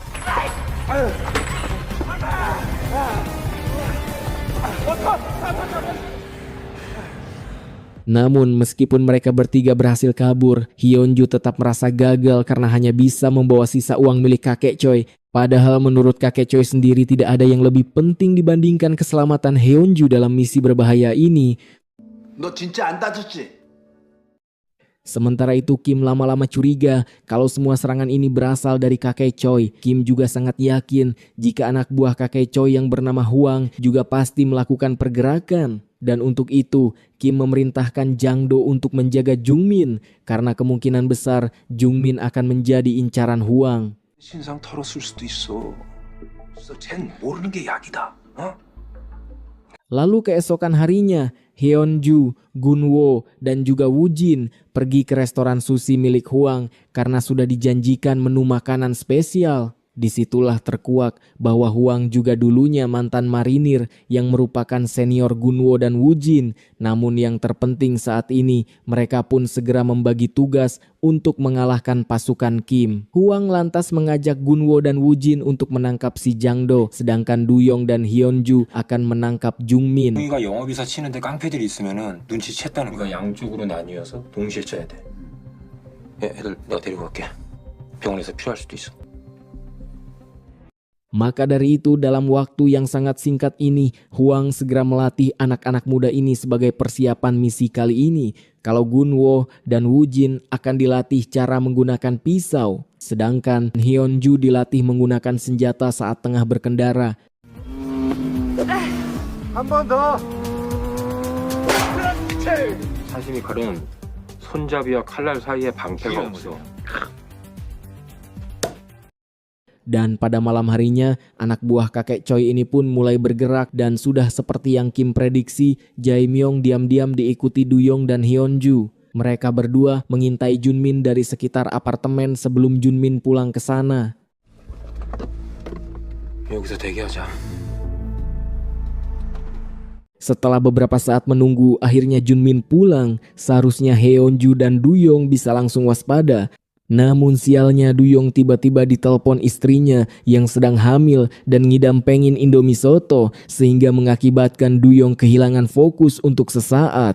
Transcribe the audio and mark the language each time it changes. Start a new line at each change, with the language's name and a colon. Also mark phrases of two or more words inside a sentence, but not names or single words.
Indonesian: Namun meskipun mereka bertiga berhasil kabur, Hyunju tetap merasa gagal karena hanya bisa membawa sisa uang milik kakek Choi. Padahal menurut kakek Choi sendiri tidak ada yang lebih penting dibandingkan keselamatan Hyunju dalam misi berbahaya ini.
Korean: 너 진짜 안 다쳤지?
Indonesian: Sementara itu Kim lama-lama curiga kalau semua serangan ini berasal dari kakek Choi. Kim juga sangat yakin jika anak buah kakek Choi yang bernama Hwang juga pasti melakukan pergerakan. Dan untuk itu Kim memerintahkan Jang-do untuk menjaga Jungmin karena kemungkinan besar Jungmin akan menjadi incaran Hwang.
Korean: 신상 털었을 수도 있어. 쟨 모르는 게 약이다. 어?
Indonesian: Lalu keesokan harinya, Hyunju, Gunwo, dan juga Woo-jin pergi ke restoran sushi milik Hwang karena sudah dijanjikan menu makanan spesial. Disitulah terkuak bahwa Hwang juga dulunya mantan marinir yang merupakan senior Gunwo dan Woo-jin. Namun yang terpenting saat ini, mereka pun segera membagi tugas untuk mengalahkan pasukan Kim. Hwang lantas mengajak Gunwo dan Woo-jin untuk menangkap si Jang-do, sedangkan Du-yong dan Hyunju akan menangkap Jungmin.
Korean: 우리가 영업이사 치는데 깡패들이 있으면은 눈치챘다는 거야. 양쪽으로 나뉘어서 동시에 쳐야 돼. 애들 내가 데리고 갈게. 병원에서 필요할 수도 있어.
Indonesian: Maka dari itu dalam waktu yang sangat singkat ini, Hwang segera melatih anak-anak muda ini sebagai persiapan misi kali ini. Kalau Gunwo dan Woojin akan dilatih cara menggunakan pisau, sedangkan Hyunju dilatih menggunakan senjata saat tengah berkendara.
Korean: 한 번 더. 사신이 칼은 손잡이와 칼날 사이에 방패가 없어.
Indonesian: Dan pada malam harinya, anak buah kakek Choi ini pun mulai bergerak dan sudah seperti yang Kim prediksi, Jae-myung diam-diam diikuti Duyong dan Hyunju. Mereka berdua mengintai Junmin dari sekitar apartemen sebelum Junmin pulang ke sana.
Korean: 여기서 대기하자.
Indonesian: Setelah beberapa saat menunggu, akhirnya Junmin pulang. Seharusnya Hyunju dan Duyong bisa langsung waspada. Namun sialnya Duyong tiba-tiba ditelepon istrinya yang sedang hamil dan ngidam pengen Indomie soto, sehingga mengakibatkan Duyong kehilangan fokus untuk sesaat.